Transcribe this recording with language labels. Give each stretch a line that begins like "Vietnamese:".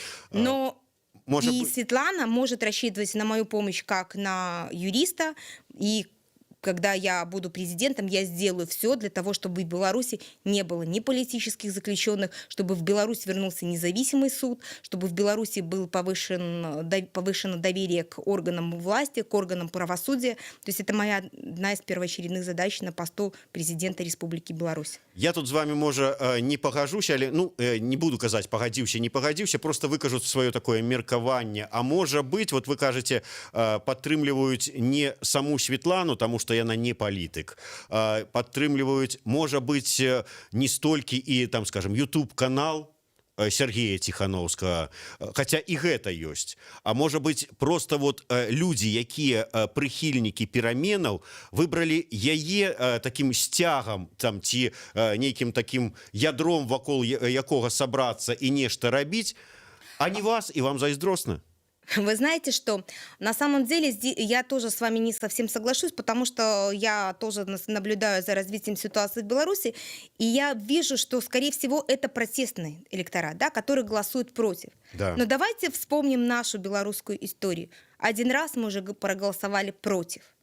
Russian: Но Светлана может рассчитывать на мою помощь как на юриста, и когда я буду президентом, я сделаю все для того, чтобы в Беларуси не было ни политических заключенных, чтобы в Беларусь вернулся независимый суд, чтобы в Беларуси было повышено доверие к органам власти, к органам правосудия. То есть это моя одна из первоочередных задач на посту президента Республики Беларусь.
Belarusian: Я тут з вами, може, не пагажуся, але не буду казаць пагадзіўся, не пагадзіўся, просто выкажу сваё такое меркаванне. А можа быць, вот вы кажаце, падтрымліваюць не саму Светлану, таму што яна не палітык, падтрымліваюць, можа быць, не столькі і, там, скажем, YouTube-канал Сергея Тихановскага, хотя і гэта ёсць. А можа быць, просто вот людзі, якія прыхільнікі пераменаў, выбралі яе такім сцягам, там, ці нейкім такім ядром, вакол якога сабрацца і нешта рабіць, а не вас, і вам зайздросна.
Russian: Вы знаете, что на самом деле я тоже с вами не совсем соглашусь, потому что я тоже наблюдаю за развитием ситуации в Беларуси, и я вижу, что, скорее всего, это протестный электорат, да, который голосует против. Да. Но давайте вспомним нашу белорусскую историю. Один раз мы уже проголосовали против.